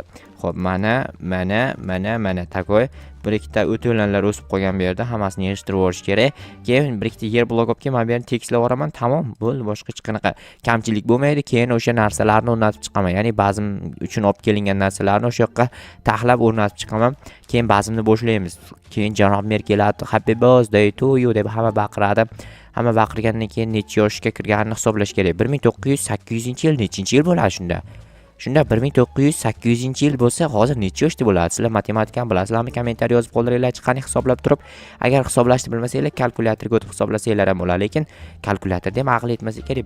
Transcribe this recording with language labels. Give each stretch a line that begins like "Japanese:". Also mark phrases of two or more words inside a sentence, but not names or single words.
Uzbek: Xo'p, mana takoy bir ikkita o'to'lanlar o'sib qolgan bu yerda, hammasini yig'ishtirib olish kerak. Keyin bir ikkita yer blok olib kelib, men bu yerni tekislab yuboraman, tamom, bo'ldi, boshqa hech qanaqa kamchilik bo'lmaydi. Keyin o'sha narsalarni o'rnatib chiqaman. Ya'ni bazm uchun olib kelingan narsalarni o'sha yoqqa taxlab o'rnatib chiqaman. Keyin bazmni boshlaymiz. Keyin janob mer keladi,
English: happy birthday to you
Uzbek: deb hamma baqiradi. Hamma baqirgandan keyin necha yoshga kirganini hisoblash kerak. 1908-yil nechinchi yil bo'ladi shunda? Shunda 1908-yil bo'lsa, hozir necha yoshda bo'ladi? Sizlar matematikani bilasizlarmi? Kommentariy yozib qoldiringlar, chiqqani hisoblab turib. Agar hisoblashni bilmasanglar, kalkulyatorga o'tib hisoblasanglar ham bo'ladi, lekin kalkulyatorda ham aql yetmasa kerak.